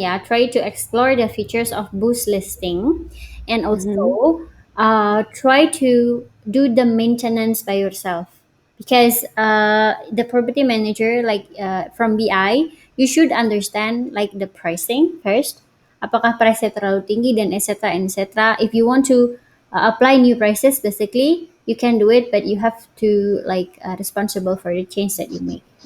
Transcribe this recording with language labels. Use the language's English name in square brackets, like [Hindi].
[English] Yeah, try to explore the features of boost listing, and also try to do the maintenance by yourself, because the property manager, like from BI, you should understand like the pricing first. [Indonesian] Apakah price terlalu tinggi dan etc. [English] etc. If you want to apply new prices, basically you can do it, but you have to like responsible for the change that you make.